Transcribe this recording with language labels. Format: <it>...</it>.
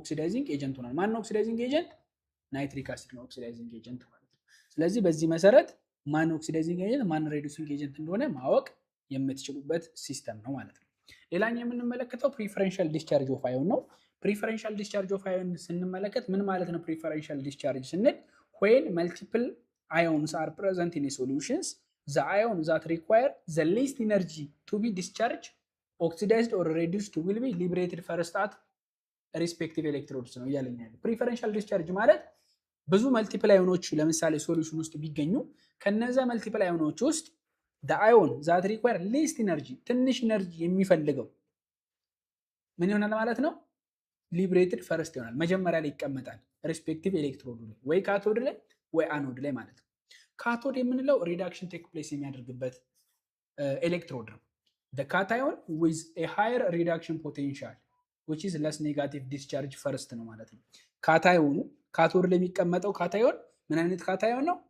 <am>ኦክሲዳይዚንግ ኤጀንት ሆኗል። ማን ነው ኦክሲዳይዚንግ ኤጀንት? ናይትሪክ አሲድ ነው ኦክሲዳይዚንግ ኤጀንት ማለት ነው። ስለዚህ በዚህ መሰረት ማን ኦክሲዳይዚንግ ኤጀንት ማን ሬዱሲንግ ኤጀንት እንደሆነ ማወቅ የምትችሉበት ሲስተም ነው ማለት ነው። ሌላኛው የምንመለከተው ፕሪፈረንሻል ዲስቻርጅ ኦፍ አዮን ነው። ፕሪፈረንሻል ዲስቻርጅ ኦፍ አዮን ስንመለከት ምን ማለት ነው? ፕሪፈረንሻል ዲስቻርጅ ስንል</am> <en>when multiple ions are present in a solutions, the ion that require the least energy to be discharged, oxidized or reduced will be liberated first at respective electrodes</en> <am>ነው እያለኝ ያለው። ፕሪፈረንሻል ዲስቻርጅ ማለት ብዙ መልቲፕል አዮኖች ለምሳሌ ሶሉሽን ውስጥ ቢገኙ ከነዛ መልቲፕል አዮኖች ውስጥ</am> <en>the ion that require least energy</en> <am>ትንሽ ኢነርጂ የሚፈልገው ምን ይሆናል ማለት ነው? ሊብሬትድ ፈርስት ይሆናል፣ መጀመሪያ ላይ ይቀመጣል ሪስፔክቲቭ ኤሌክትሮድ ላይ ወይ ካቶድ ላይ ወይ አኖድ ላይ ማለት ነው። ካቶድ የምንለው ሪዳክሽን ቴክ ፕሌስ የሚያደርግበት ኤሌክትሮድ ነው።</am> <en>the cation with a higher reduction potential which is less negative discharge first</en> <am>ነው ማለት ነው። ካታዮኑ ካቶድ ላይ የሚቀመጠው ካታዮን ምን አይነት ካታዮን ነው?</am>